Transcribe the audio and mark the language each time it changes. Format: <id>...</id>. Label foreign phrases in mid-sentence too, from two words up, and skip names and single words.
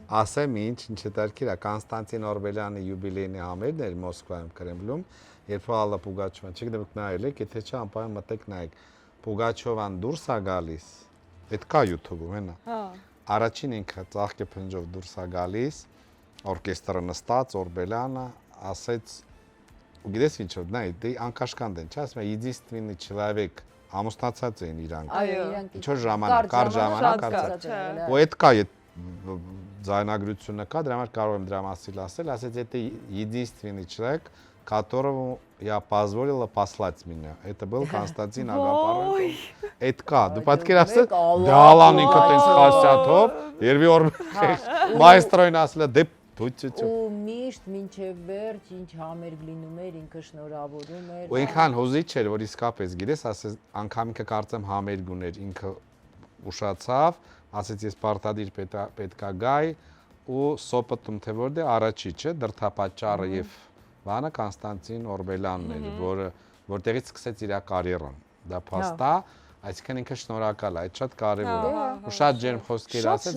<hy>Ասեմ ինչ հետաքրքիր է, Կոնստանտին Օրբելյանի յուբիլեյնի համերն էր Մոսկվայում Կրեմլում, երբ Ալլա Պուգաչովան, չգիտեմ դուք նայել եք, եթե չէ անպայման մտեք նայեք։ Պուգաչովան դուրս է գալիս։ Այդ կա YouTube-ում, հենա։ Հա։ Առաջին ինքը ծաղկե փնջով դուրս է գալիս, օրկեստրը նստած, Օրբելյանը ասեց, ու գիտես ինչով, նայ, դե անկաշկանդ են, չէ՞, ասում է,</hy> <ru>единственный человек,</ru> <hy>ամուսնացած էին իրանք։ Այո, իրանք։ Ինչ որ ժամանակ, կար ժամանակ, ու այդ կա, այդ ձայնագրությունը կա, դրա համար կարող եմ դրա մասին ասել, ասեց,</hy> <ru>это единственный человек, которому я позволила послать меня. Это был Константин Агапаров.</ru> <hy>Այդ կա, դու պատկերացրու, դալան ինքը տես խասյաթով, երևի որ մայստրոին ասել է, դե Ու միշտ մինչև վերջ ինչ համերգ լինում էր, ինքը շնորհավորում էր։ ու ինքան հուզիչ էր, որ իսկապես գիտես, ասես անգամ ինքը կարծեմ համերգ ուներ, ինքը ուշացավ, ասեց ես պարտադիր պետքա գայ ու սոպտում թե որ դե առաջի չէ, դրթապաճառը եւ բանը Կոնստանտին Օրբելյանն էր, որը որտեղից սկսեց իր կարիերան։ Դա փաստա, այսինքն ինքը շնորհակալ է, այդ շատ կարևոր է։ Ու շատ ջերմ խոսքեր ասեց,</hy>